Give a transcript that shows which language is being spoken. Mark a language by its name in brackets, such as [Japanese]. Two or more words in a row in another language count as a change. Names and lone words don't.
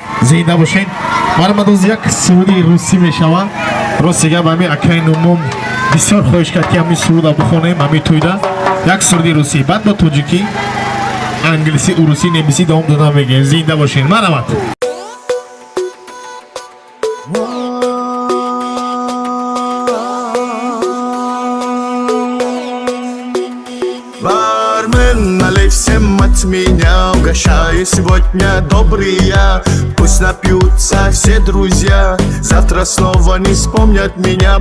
[Tajik] зинда бошед. Мармадоз як суруди русӣ мешава. Ростига ба ҳамин акаи нумум бисёр хоҳиш кард ки ҳамин суруда бихонем ҳамин тӯйда. Як суруди русӣ, баъд ба тоҷикӣ, англисӣ, урусӣ, немисӣ давом дода мегӯем. Зинда бошед. Марҳамат. [Russian] Бармен, налей всем от меня, угощаю сегодня добрые. Пусть напьются все друзья, завтра снова не вспомнят меня.